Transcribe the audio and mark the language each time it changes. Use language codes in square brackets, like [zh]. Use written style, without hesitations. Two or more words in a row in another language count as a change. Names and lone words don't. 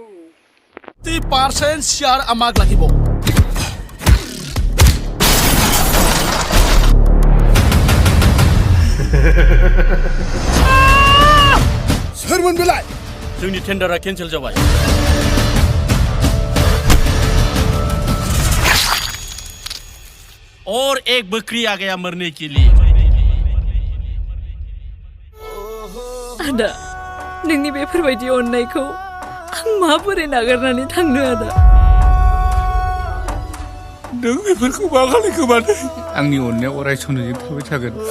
[as] 30% share আমাক লাগিব. [brx] सोरमोन बेलाय? जोंनि टेन्डारा केन्सेल जाबाय. [hi] और एक बकरी आ गया मरने के लिए. [brx] आदा नोंनि बेफोरबायदि अननायखौ आं माबोरै नागारनानै थांनो आदा? नों बेफोरखौ मा खालायखो माने? आंनि अननाया अराय समजों थाबाय थागोन.